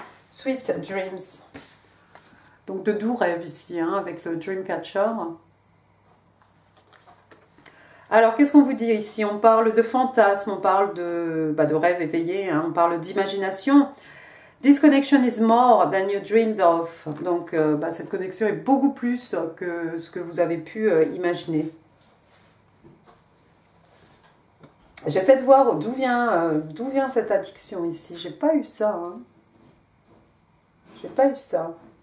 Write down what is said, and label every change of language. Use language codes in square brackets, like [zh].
[en] Sweet Dreams. [fr] Donc de doux rêves ici, hein, avec le Dreamcatcher. Alors, qu'est-ce qu'on vous dit ici? On parle de fantasmes, on parle de rêves éveillés, hein, on parle d'imagination. [en] This connection is more than you dreamed of. [fr] Donc, cette connexion est beaucoup plus que ce que vous avez pu imaginer. J'essaie de voir d'où vient cette addiction ici. J'ai pas eu ça. Hein. J'ai pas eu ça.